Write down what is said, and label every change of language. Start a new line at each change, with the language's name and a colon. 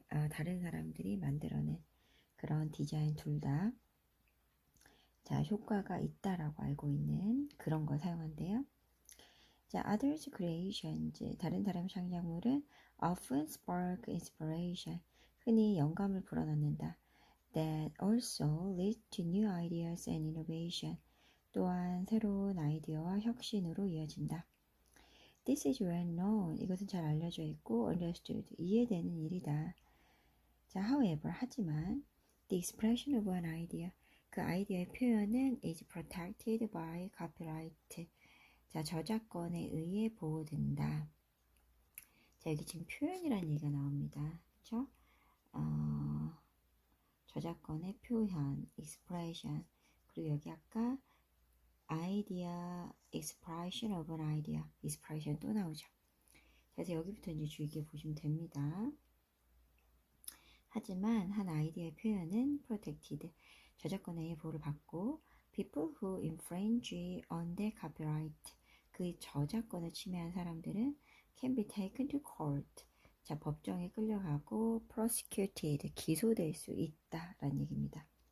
Korean: 다른 사람들이 만들어낸 그런 디자인 둘 다. 자, 효과가 있다라고 알고 있는 그런 걸 사용한대요. 자,
English: others creations,
Korean: 다른 사람 창작물은
English: often spark inspiration,
Korean: 흔히 영감을 불어넣는다.
English: That also leads to new ideas and innovation,
Korean: 또한 새로운 아이디어와 혁신으로 이어진다.
English: This is well known,
Korean: 이것은 잘 알려져 있고
English: understood,
Korean: 이해되는 일이다.
English: 자, however,
Korean: 하지만
English: the expression of an idea,
Korean: 그 아이디어의 표현은
English: is protected by copyright.
Korean: 자, 저작권에 의해 보호된다. 자, 여기 지금 표현이라는 얘기가 나옵니다. 그렇죠? 저작권의 표현, expression. 그리고 여기 아까 idea,
English: expression of an idea,
Korean: expression 또 나오죠. 그래서 여기부터 이제 주의 깊게 보시면 됩니다. 하지만 한 아이디어의 표현은 protected, 저작권에 의해 보호를 받고
English: people who infringe on the copyright,
Korean: 그 저작권을 침해한 사람들은
English: can be taken to court,
Korean: 자, 법정에 끌려가고 prosecuted, 기소될 수 있다라는 얘기입니다.